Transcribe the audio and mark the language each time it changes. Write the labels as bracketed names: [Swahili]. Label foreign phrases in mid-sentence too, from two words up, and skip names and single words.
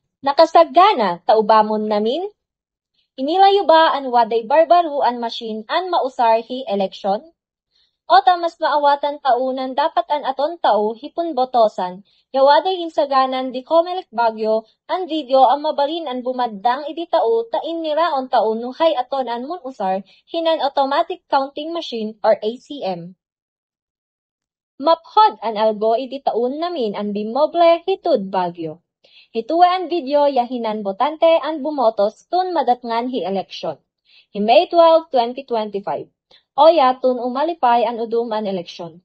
[Ibaloi] Nakasagana, taubamon namin? Inilayo ba an waday barbaro an machine an mausar hi eleksyon? O tamas maawatan taunan dapat an aton tao hipon botosan, yawaday insaganan di Comelec Baguio, an video ang mabalin an bumaddang idi tao ta iniraon tao nuhay aton an mun usar hinan [English] automatic counting machine [Ibaloi] or ACM. Maphod an algo idi taon namin an bimoble hitud Baguio. Hituwe an video yahinan botante an bumotos tun madatngan hi eleksyon. Hi May 12, 2025. Oya tun umalipay an udum an eleksyon.